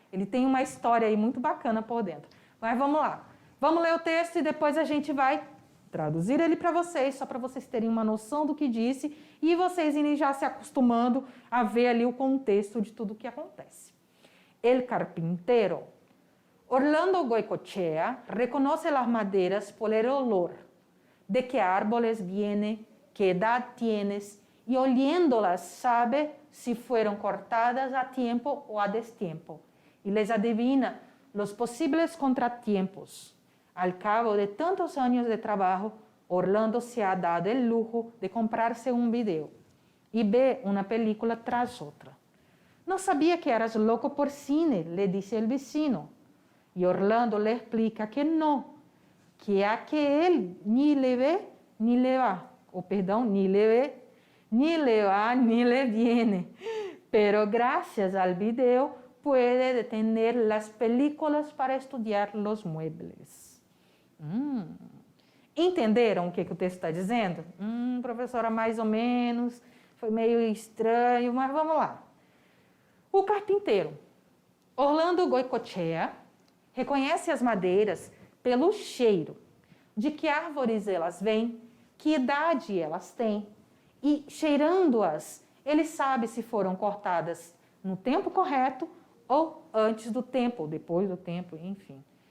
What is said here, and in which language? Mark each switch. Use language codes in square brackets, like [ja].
[pt] Ele tem uma história aí muito bacana por dentro. Mas vamos lá. Vamos ler o texto e depois a gente vai traduzir ele para vocês, só para vocês terem uma noção do que disse e vocês irem já se acostumando a ver ali o contexto de tudo o que acontece. [es] El carpintero. Orlando Goicoechea reconoce las maderas por el olor, de qué árboles viene, qué edad tienes, y oliéndolas sabe si fueron cortadas a tiempo o a destiempo, y les adivina los posibles contratiempos. Al cabo de tantos años de trabajo, Orlando se ha dado el lujo de comprarse un video y ve una película tras otra. No sabía que eras loco por cine, le dice el vecino. Y Orlando le explica que no, que a que él ni le ve ni le va, ni le ve, ni le va, ni le viene. Pero gracias al video puede detener las películas para estudiar los muebles. [pt] Entenderam o que o texto está dizendo? Professora, mais ou menos, foi meio estranho, mas vamos lá. O carpinteiro, Orlando Goicoechea, reconhece as madeiras pelo cheiro, de que árvores elas vêm, que idade elas têm, e cheirando-as, ele sabe se foram cortadas no tempo correto ou antes do tempo, ou depois do tempo, enfim.